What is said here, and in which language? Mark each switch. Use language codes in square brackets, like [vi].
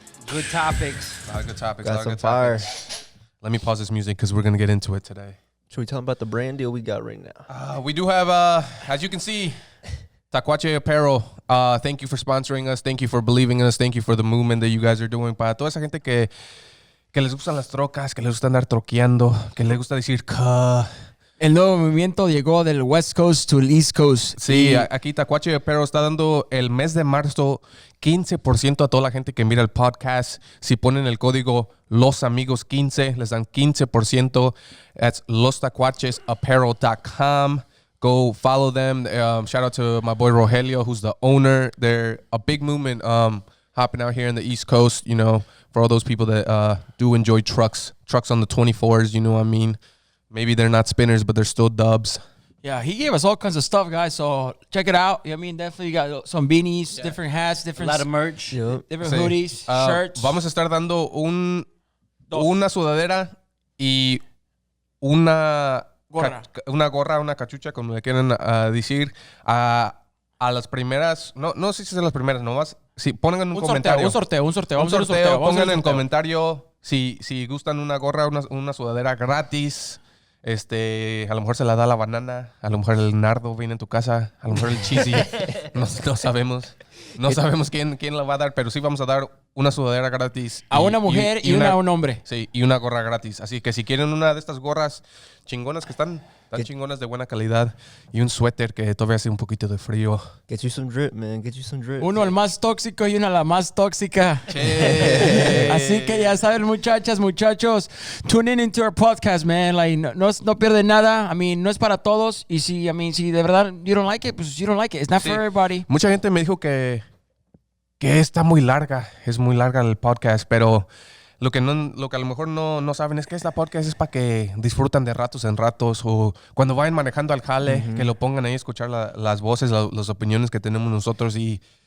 [en] Good topics. A lot of good topics. Got some fire. Let me pause this music because we're gonna get into it today. Should we tell them about the brand deal we got right now? We do have, as you can see, Tacuache Apparel. Thank you for sponsoring us. Thank you for believing in us. Thank you for the movement that you guys are doing. [es] Para toda esa gente que les gustan las trocas, que les gusta andar troqueando, que les gusta decir "ka". El nuevo movimiento llegó del West Coast to el East Coast. Sí, aquí Tacuache Apparel está dando el mes de marzo 15% a toda la gente que mira el podcast. Si ponen el código Los Amigos 15, les dan 15%. [en] That's lostacuachesapparel.com. Go follow them. Shout out to my boy Rogelio, who's the owner. They're a big movement hopping out here in the East Coast, you know, for all those people that do enjoy trucks on the 24s, you know what I mean? Maybe they're not spinners, but they're still dubs. Yeah, he gave us all kinds of stuff, guys. So check it out. I mean, definitely got some beanies, different hats, different a lot of merch, different hoodies, shirts. [es] Vamos a estar dando una sudadera y una gorra, una cachucha, como le quieran decir, a las primeras. No sé si son las primeras, nomás. Si pongan un comentario. Un sorteo. Vamos a hacer un sorteo. Pongan en sorteo. comentario si gustan una gorra, una sudadera gratis. A lo mejor se la da la banana, a lo mejor el Nardo viene en tu casa, a lo mejor el Cheesy, no sabemos. No sabemos quién la va a dar, pero sí vamos a dar una sudadera gratis. A una mujer y una a un hombre. Sí, y una gorra gratis. Así que si quieren una de estas gorras chingonas que están chingonas de buena calidad y un suéter que todavía hace un poquito de frío. [en] Get you some drip, man. Get you some drip. [es] Uno el más tóxico y una la más tóxica. Che. Así que ya saben, muchachos, [en] tune into our podcast, man. [es] Like, no pierden nada. [en] I mean, [es] no es para todos. Y si de verdad [en] you don't like it, [es] pues [en] you don't like it. It's not for everybody. [es] Mucha gente me dijo que está muy larga. Es muy larga el podcast, pero lo que a lo mejor no saben es que esta podcast es para que disfrutan de ratos en ratos o cuando vayan manejando al jale, que lo pongan ahí a escuchar las voces, las opiniones que tenemos nosotros y...